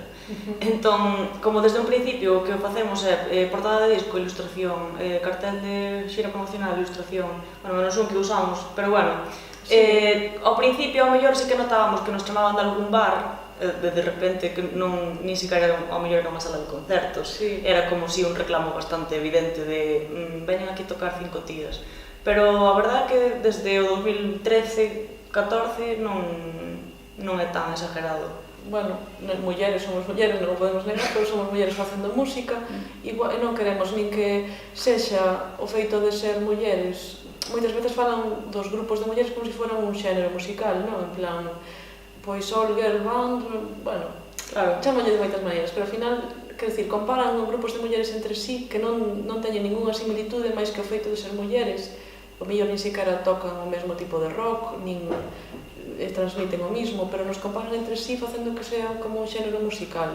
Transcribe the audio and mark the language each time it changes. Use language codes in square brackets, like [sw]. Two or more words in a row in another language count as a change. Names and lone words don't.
[gl] Entón, como desde un principio o que facemos é portada de disco, ilustración, cartel de xira promocional, ilustración, bueno, menos un que usamos, pero bueno, ao principio ao mellor sí que notábamos que nos chamaban de algún bar, de repente que non nin siquiera ao mellor era unha sala de concertos, era como si un reclamo bastante evidente de veñen aquí tocar 5 tías, pero a verdade é que desde o 2013-14 non é tan exagerado. Bueno, mulleres somos mulleres, non o podemos negar, pero somos mulleres facendo música e non queremos nin que sexa o feito de ser mulleres. Moitas veces falan dos grupos de mulleres como se foran un xénero musical, non? En plan, pois [en] all girl band, [gl] bueno, chámolle de moitas maneiras, pero ao final, quer dicir, comparan grupos de mulleres entre sí que non teñen ningunha similitude máis que o feito de ser mulleres, o mellor nin sequera tocan o mesmo tipo de rock, nin transmiten o mismo, pero nos comparan entre sí facendo que sea como un xénero musical.